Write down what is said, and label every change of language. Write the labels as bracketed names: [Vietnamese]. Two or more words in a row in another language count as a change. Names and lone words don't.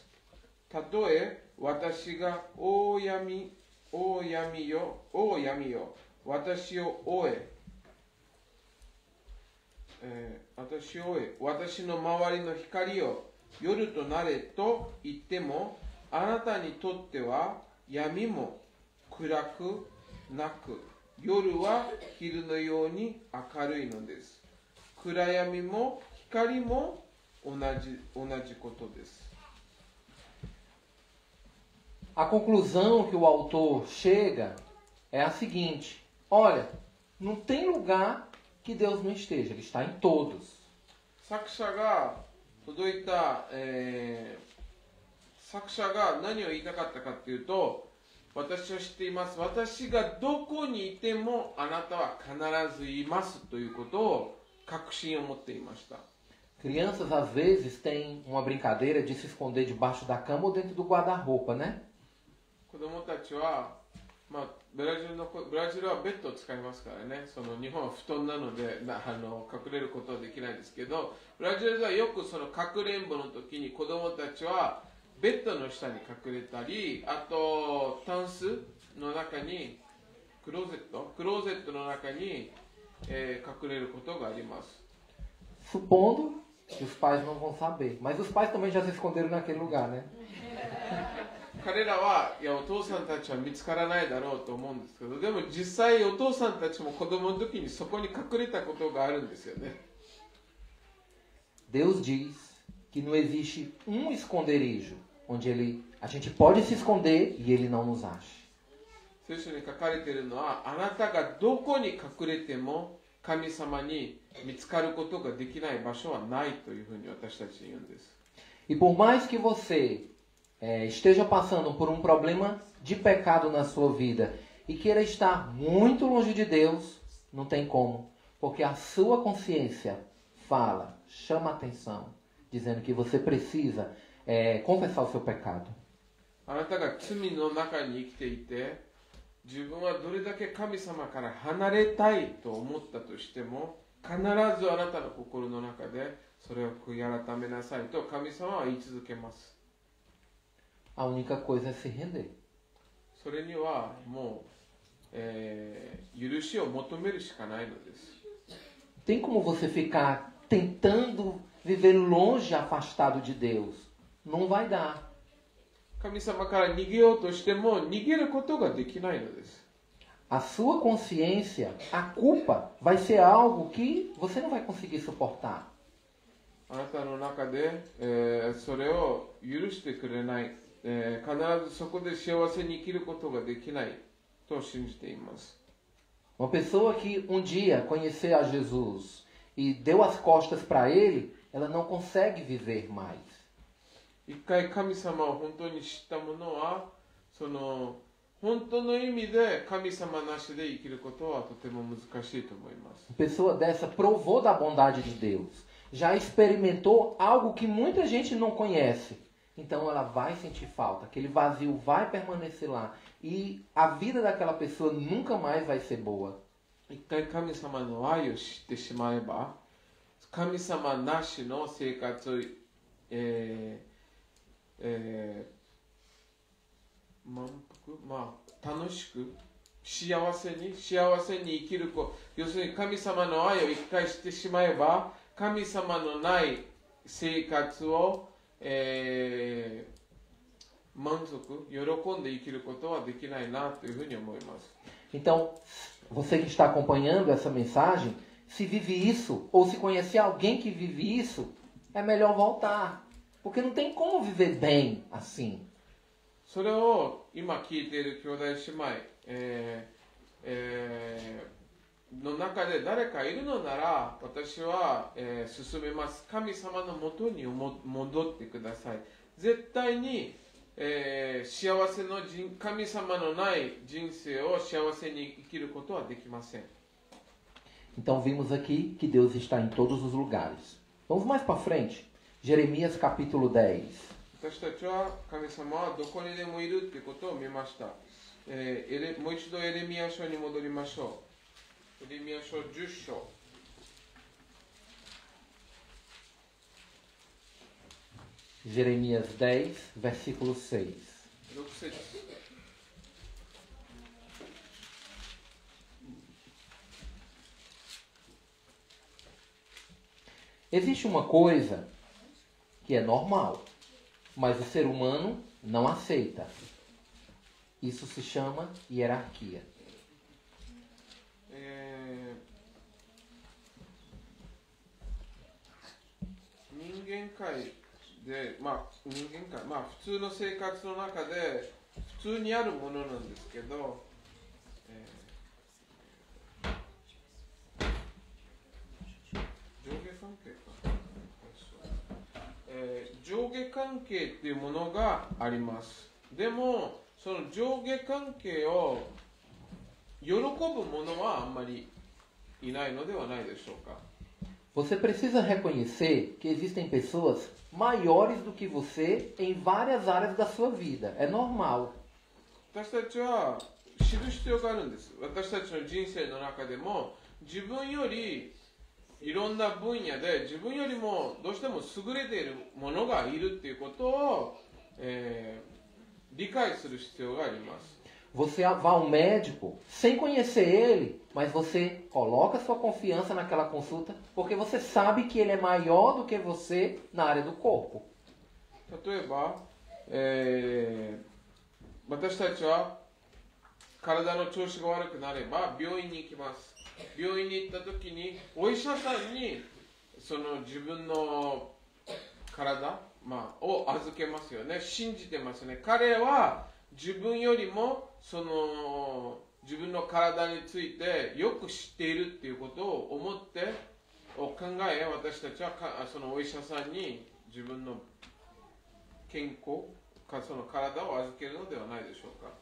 [Japanese] たとえ私が大闇よ、私を追え、私の周りの光を夜となれと言っても、あなたにとっては闇も暗くなく、夜は昼のように明るいのです。暗闇も光も同じことです。 [Portuguese] A conclusão que o autor chega é a seguinte: olha, não tem lugar que Deus não esteja, Ele está em todos. [Japanese] 作者が何を言いたかったかというと、私を知っています。私がどこにいてもあなたは必ずいますということを確信を持っていました。 [Portuguese] Crianças às vezes têm uma brincadeira de se esconder debaixo da cama ou dentro do guarda-roupa, né? [Japanese] 子供たちは、ブラジルはベッドを使いますからね。その日本は布団なので隠れることはできないですけど、ブラジルではよくそのかくれんぼの時に子供たちはベッドの下に隠れたり、あとタンスの中にクローゼットの中に、隠れることがあります。 [Portuguese] Supondo que os pais não vão saber, mas os pais também já se esconderam naquele lugar, né? [Japanese] 彼らはいやお父さんたちは見つからないだろうと思うんですけど、でも実際お父さんたちも子供の時にそこに隠れたことがあるんですよね。 [Portuguese] Deus diz que não existe um esconderijo onde a gente pode se esconder e Ele não nos ache. [Japanese] 聖書に書かれているのは、あなたがどこに隠れても神様に見つかることができない場所はないというふうに私たち言うんです。 [Portuguese] E por mais que você esteja passando por um problema de pecado na sua vida e queira estar muito longe de Deus, não tem como, porque a sua consciência fala, chama a atenção, dizendo que você precisa confessar o seu pecado. [Japanese] あなたが罪の中に生きていて、自分はどれだけ神様から離れたいと思ったとしても、必ずあなたの心の中でそれを悔い改めなさいと神様は言い続けます。 [Portuguese] A única coisa é se render. [Japanese] それにはもう、許しを求めるしかないのです。 [Portuguese] Tem como você ficar tentando viver longe, afastado de Deus? Não vai dar. [Japanese] 神様から逃げようとしても逃げることができないのです。 [Portuguese] A sua consciência, a culpa, vai ser algo que você não vai conseguir suportar. [Japanese] あなたの中で、それを許してくれない、必ずそこで幸せに生きることができないと信じています。 [Portuguese] Uma pessoa que um dia conhecer a Jesus e deu as costas para ele, ela não consegue viver mais. [Japanese] 一回神様を本当に知った者は、その本当の意味で神様なしで生きることはとても難しいと思います。 [Portuguese] Uma pessoa dessa provou da bondade de Deus, já experimentou algo que muita gente não conhece. Então ela vai sentir falta, aquele vazio vai permanecer lá e a vida daquela pessoa nunca mais vai ser boa. [Japanese] 一回神様の愛を知ってしまえば、神様なしの生活を、満腹、楽しく幸せに生きる子、要するに神様の愛を一回知ってしまえば、神様のない生活を、満足、喜んで生きることはできないなというふうに思います。 [Portuguese] Então, você que está acompanhando essa mensagem, se vive isso, ou se conhecer alguém que vive isso, é melhor voltar. Porque não tem como viver bem assim. [Japanese] それを今聞いている兄弟姉妹、の中で誰かいるのなら、私は、進めます。神様のもとに戻ってください。絶対に、幸せの神様のない人生を幸せに生きることはできません。 [Portuguese] Então vimos aqui que Deus está em todos os lugares. Vamos mais para frente. Jeremias capítulo 10. [Japanese] 私たちは神様はどこにでもいるということを見ました。もう一度エレミヤ書に戻りましょう。エレミヤ書10章。 [Portuguese] Jeremias 10, versículo 6. [Japanese] 6節。 [Portuguese] Existe uma coisa que é normal, mas o ser humano não aceita. Isso se chama hierarquia. [Japanese] 人間界で、普通の生活の中で普通にあるものなんですけど、上下関係か、上下関係っていうものがあります。でもその上下関係を喜ぶ者はあんまりいないのではないでしょうか。 [Portuguese] Você precisa reconhecer que existem pessoas maiores do que você em várias áreas da sua vida. É normal. [Japanese] 私たちは知る必要があるんです。私たちの人生の中でも自分よりいろんな分野で自分よりもどうしても優れているものがいるっていうことを、理解する必要があります。 [Portuguese] Você vai ao médico sem conhecer ele, mas você coloca sua confiança naquela consulta porque você sabe que ele é maior do que você na área do corpo. [Japanese] 例えば、私たちは体の調子が悪くなれば病院に行きます。病院に行った時にお医者さんにその自分の体、を預けますよね。信じてますね。彼は自分よりもその自分の体についてよく知っているっていうことを思って考え、私たちはそのお医者さんに自分の健康かその体を預けるのではないでしょうか。